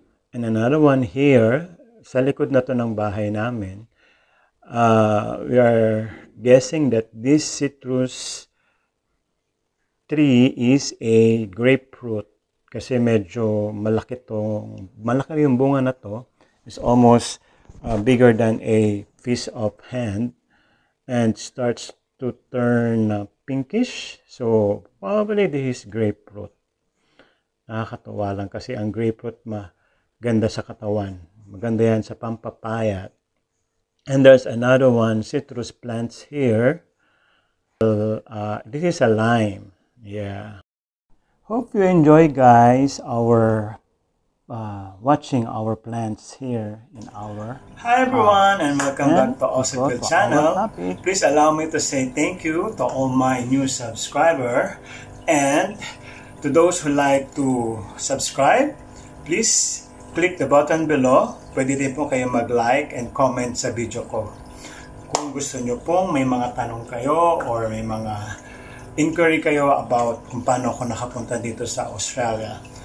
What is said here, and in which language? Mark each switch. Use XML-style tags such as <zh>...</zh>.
<en>And another one here,</en> <tl>sa likod na to ng bahay namin,</tl> <en>we are guessing that this citrus tree is a grapefruit.</en> <tl>Kasi medyo malaki yung bunga na to.</tl> <en>It's almost bigger than a fist of hand and starts to turn pinkish. So, probably this is grapefruit.</en> <tl>Nakakatuwa lang kasi ang grapefruit maganda sa katawan. Maganda yan sa pampapayat.</tl> <en>And there's another one, citrus plants here. This is a lime. Yeah. Hope you enjoy guys our watching our plants here in our... Hi everyone and welcome back to Osipil channel. Please allow me to say thank you to all my new subscribers, and to those who like to subscribe, please click the button below.</en> <tl>Pwede din po kayo mag-like and comment sa video ko. Kung gusto nyo pong may mga tanong kayo or may mga inquiry kayo about kung paano ako nakapunta dito sa Australia.</tl>